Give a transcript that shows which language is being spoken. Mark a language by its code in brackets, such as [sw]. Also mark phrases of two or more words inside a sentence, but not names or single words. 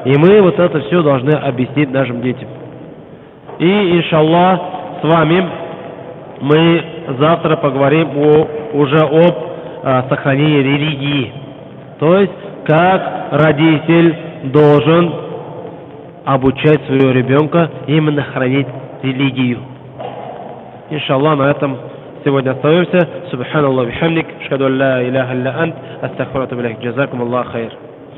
[ru] И мы вот это все должны объяснить нашим детям. И, иншаллах, с вами мы завтра поговорим уже об сохранении религии. То есть, как родитель должен обучать своего ребенка именно хранить религию. Иншаллах, на этом сегодня остановимся. [ar] سبحان الله بحمدك، أشهد أن لا إله إلا أنت، أستغفرك وأتوب إليك. جزاكم الله خير.